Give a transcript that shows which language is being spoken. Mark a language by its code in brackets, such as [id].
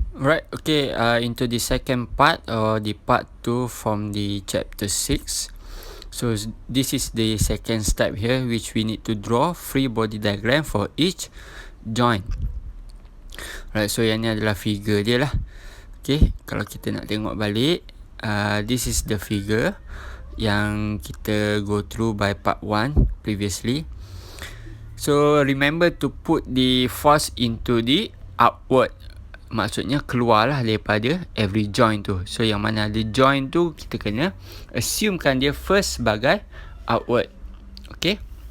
[en] Right, okay, into the second part or the part 2 from the chapter 6. So this is the second step here, which we need to draw free body diagram for each joint. Right, so [ms] yang ni adalah figure dia lah. [en] Okay, [ms] kalau kita nak tengok balik, [en] this is the figure yang kita go through by part 1 previously. So remember to put the force into the upward. [ms] Maksudnya keluarlah daripada [en] every joint [ms] tu. So yang mana ada joint tu, kita kena assumekan dia first sebagai outward. Okay.